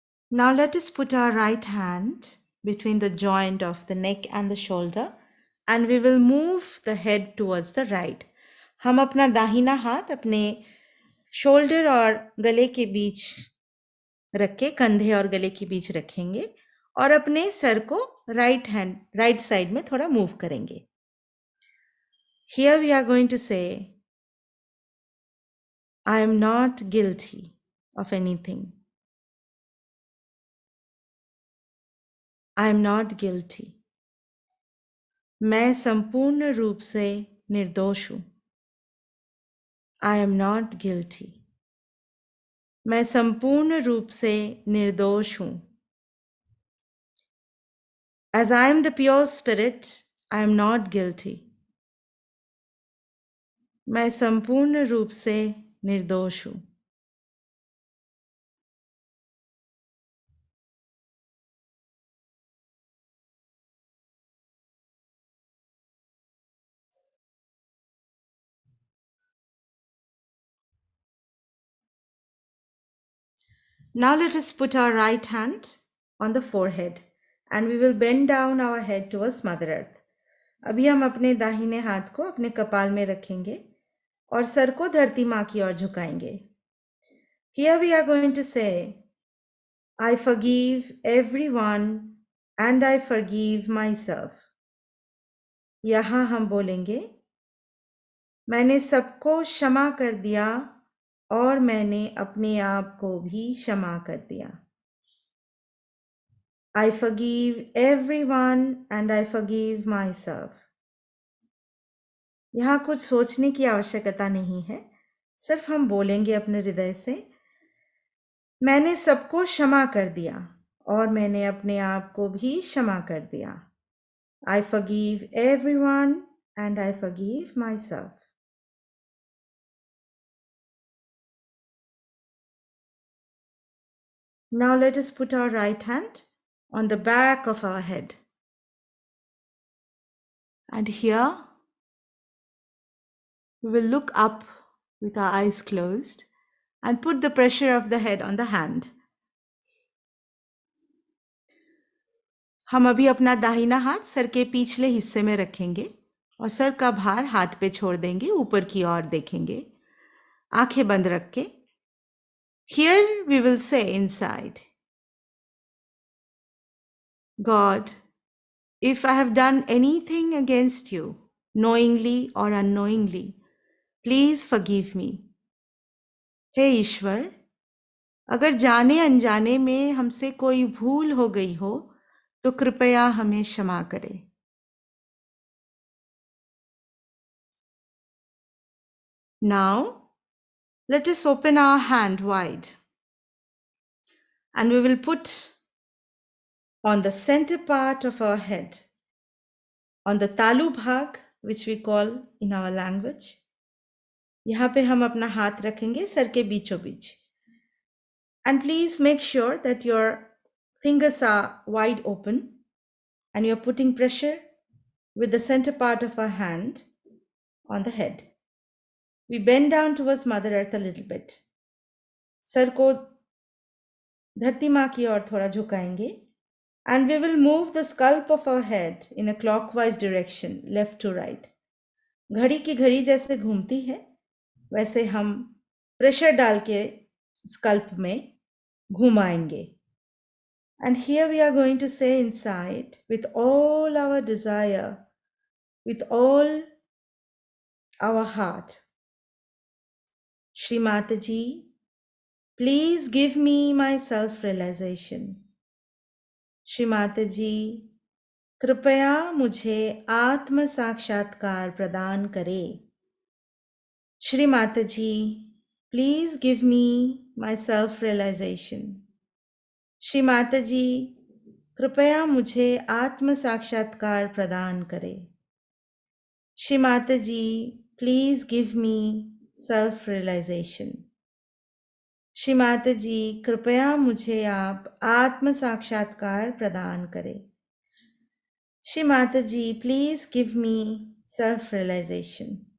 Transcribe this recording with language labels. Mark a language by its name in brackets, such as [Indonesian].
[English] Now let us put our right hand between the joint of the neck and the shoulder and we will move the head towards the right. [Hindi] हम अपना दाहिना हाथ अपने shoulder और गले के बीच रख के, कंधे और गले के बीच रखेंगे और अपने सर को राइट साइड में थोड़ा मूव करेंगे. [English] Here we are going to say, I am not guilty of anything. I am not guilty. [Hindi] मैं संपूर्ण रूप से निर्दोष हूँ. [English] I am not guilty. [Hindi] मैं संपूर्ण रूप से निर्दोष हूँ. [English] As I am the pure spirit, I am not guilty. [Hindi] मैं संपूर्ण रूप से निर्दोष हूँ. [English] Now let us put our right hand on the forehead and we will bend down our head towards Mother Earth. [Hindi] अभी हम अपने दाहिने हाथ को अपने कपाल में रखेंगे और सर को धरती माँ की ओर झुकाएंगे. [English] Here we are going to say, I forgive everyone and I forgive myself. [Hindi] यहाँ हम बोलेंगे, मैंने सबको क्षमा कर दिया और मैंने अपने आप को भी क्षमा कर दिया. [English] I forgive everyone and I forgive myself. [Hindi] यहाँ कुछ सोचने की आवश्यकता नहीं है, सिर्फ हम बोलेंगे अपने हृदय से, मैंने सबको क्षमा कर दिया और मैंने अपने आप को भी क्षमा कर दिया. [English] I forgive everyone and I forgive myself. Now let us put our right hand on the back of our head. And here we will look up with our eyes closed and put the pressure of the head on the hand. [Hindi] हम अभी अपना दाहिना हाथ sir के पिछले हिस्से में रखेंगे और सर का भार हाथ पे छोड़ देंगे, ऊपर की ओर देखेंगे, आंखें बंद रख के. [English] Here we will say inside, God, if I have done anything against you, knowingly or unknowingly, please forgive me. [Hindi] हे ईश्वर, अगर जाने अनजाने में हमसे कोई भूल हो गई हो तो कृपया हमें क्षमा करें. [English] Now let us open our hand wide and we will put on the center part of our head, on the talu bhag, which we call in our language. [Hindi] यहाँ पे हम अपना हाथ रखेंगे सर के बीचों बीच. [English] And please make sure that your fingers are wide open and you're putting pressure with the center part of our hand on the head. We bend down towards Mother Earth a little bit. [Hindi] Sir को धरती माँ की ओर थोड़ा झुकाएंगे [English] and we will move the scalp of our head in a clockwise direction, left to right. [Hindi] घड़ी की घड़ी जैसे घूमती है वैसे हम प्रेशर डाल के स्कल्प में घुमाएंगे. [English] And here we are going to say inside, with all our desire, with all our heart, Shri Mataji, please give me my self-realization. [Hindi] Shri Mataji, कृपया मुझे आत्म साक्षात्कार प्रदान करें. [English] Shri Mataji, please give me my self-realization. [Hindi] Shri Mataji, कृपया मुझे आत्म साक्षात्कार प्रदान करें. [English] Shri Mataji, please give me self-realization. [Hindi] Shri Mataji, कृपया मुझे आप आत्म साक्षात्कार प्रदान करें. [English] Shri Mataji, please give me self-realization.